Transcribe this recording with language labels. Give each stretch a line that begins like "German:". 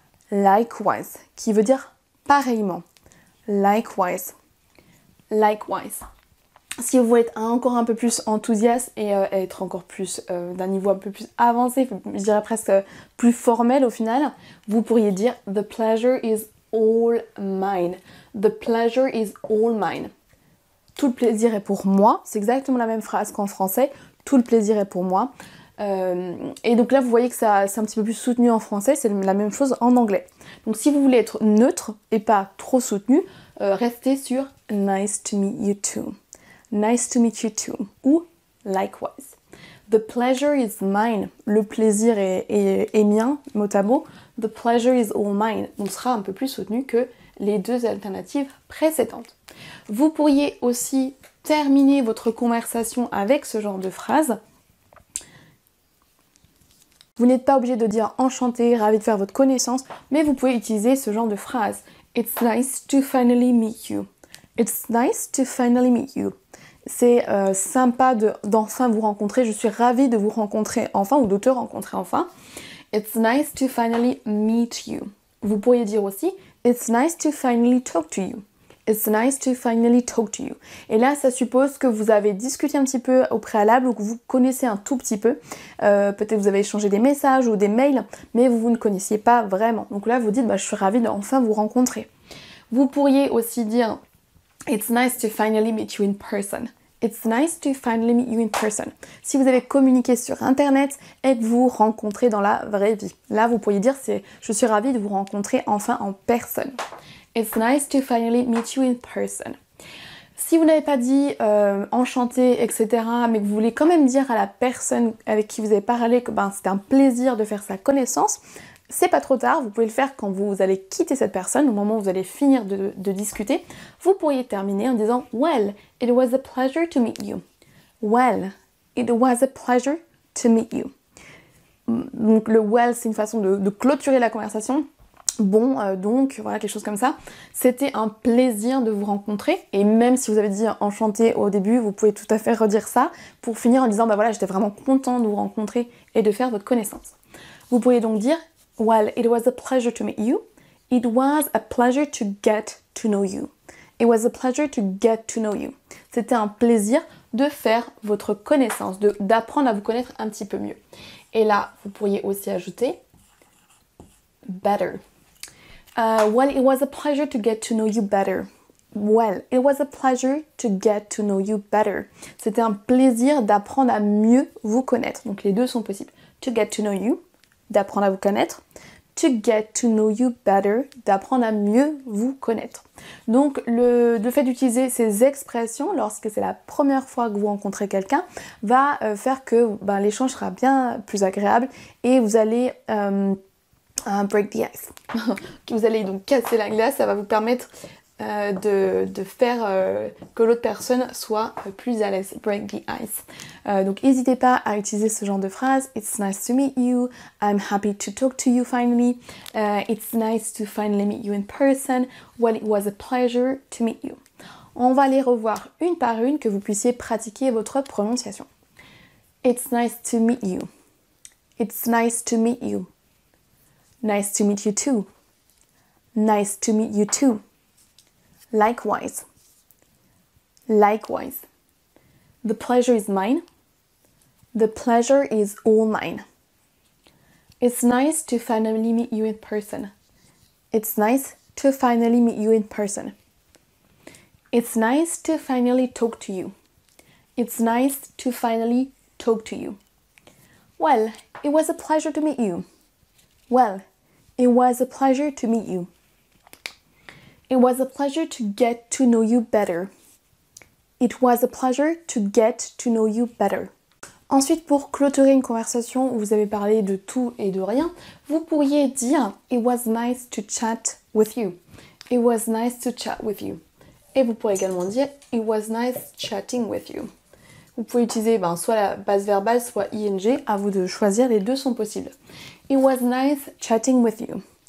English: Likewise,
French: qui veut dire pareillement. Likewise. Likewise. Si vous voulez être encore un peu plus enthousiaste et être encore plus d'un niveau un peu plus avancé, je dirais presque plus formel au final, vous pourriez dire
English: the pleasure is all mine. The pleasure is all mine.
French: Tout le plaisir est pour moi. C'est exactement la même phrase qu'en français. Tout le plaisir est pour moi. Et donc là, vous voyez que c'est un petit peu plus soutenu en français. C'est la même chose en anglais. Donc si vous voulez être neutre et pas trop soutenu, restez sur
English: nice to meet you too. Nice to meet you too. Ou likewise. The pleasure is mine.
French: Le plaisir est mien, mot à mot.
English: The pleasure is all mine.
French: Donc sera un peu plus soutenu que les deux alternatives précédentes. Vous pourriez aussi terminer votre conversation avec ce genre de phrase. Vous n'êtes pas obligé de dire enchanté, ravi de faire votre connaissance, mais vous pouvez utiliser ce genre de phrase.
English: It's nice to finally meet you. It's nice to finally meet you.
French: C'est sympa d'enfin vous rencontrer. Je suis ravie de vous rencontrer enfin ou de te rencontrer enfin.
English: It's nice to finally meet you.
French: Vous pourriez dire aussi
English: It's nice to finally talk to you. It's nice to finally talk to you.
French: Et là, ça suppose que vous avez discuté un petit peu au préalable ou que vous connaissez un tout petit peu. Peut-être vous avez échangé des messages ou des mails, mais vous ne connaissiez pas vraiment. Donc là, vous dites, je suis ravie d'enfin vous rencontrer. Vous pourriez aussi dire
English: It's nice to finally meet you in person. It's nice to finally meet you in person.
French: Si vous avez communiqué sur internet et que vous rencontrez dans la vraie vie. Là, vous pourriez dire je suis ravie de vous rencontrer enfin en personne.
English: It's nice to finally meet you in person.
French: Si vous n'avez pas dit enchanté, etc., mais que vous voulez quand même dire à la personne avec qui vous avez parlé que c'était un plaisir de faire sa connaissance, c'est pas trop tard, vous pouvez le faire quand vous allez quitter cette personne, au moment où vous allez finir de discuter. Vous pourriez terminer en disant
English: Well, it was a pleasure to meet you. Well, it was a pleasure to meet you.
French: Donc le well, c'est une façon de clôturer la conversation. Bon, donc, voilà, quelque chose comme ça. C'était un plaisir de vous rencontrer. Et même si vous avez dit enchanté au début, vous pouvez tout à fait redire ça pour finir en disant voilà, j'étais vraiment content de vous rencontrer et de faire votre connaissance. Vous pourriez donc dire Well, it was a pleasure to meet you. It was a pleasure to get to know you. It was a pleasure to get to know you. C'était un plaisir de faire votre connaissance, d'apprendre à vous connaître un petit peu mieux. Et là, vous pourriez aussi ajouter better.
English: Well, it was a pleasure to get to know you better. Well, it was a pleasure to get to know you better.
French: C'était un plaisir d'apprendre à mieux vous connaître. Donc les deux sont possibles.
English: To get to know you,
French: d'apprendre à vous connaître.
English: To get to know you better,
French: d'apprendre à mieux vous connaître. Donc le fait d'utiliser ces expressions lorsque c'est la première fois que vous rencontrez quelqu'un va faire que l'échange sera bien plus agréable et vous allez
English: break the ice.
French: Vous allez donc casser la glace, ça va vous permettre de faire que l'autre personne soit plus à l'aise.
English: Break the ice.
French: Donc n'hésitez pas à utiliser ce genre de phrase.
English: It's nice to meet you. I'm happy to talk to you finally. It's nice to finally meet you in person. Well, it was a pleasure to meet you.
French: On va les revoir une par une que vous puissiez pratiquer votre prononciation.
English: It's nice to meet you. It's nice to meet you. Nice to meet you too. Nice to meet you too. Likewise. Likewise. The pleasure is mine. The pleasure is all mine. It's nice to finally meet you in person. It's nice to finally meet you in person. It's nice to finally talk to you. It's nice to finally talk to you. Well, it was a pleasure to meet you. Well, it was a pleasure to meet you. It was a pleasure to get to know you better. It was a pleasure to get to know you better.
French: Ensuite, pour clôturer une conversation où vous avez parlé de tout et de rien, vous pourriez dire
English: It was nice to chat with you. It was nice to chat with you.
French: Et vous pourrez également dire
English: It was nice chatting with you.
French: Vous pouvez utiliser soit la base verbale, soit ing. À vous de choisir, les deux sont possibles.
English: It was nice chatting with you.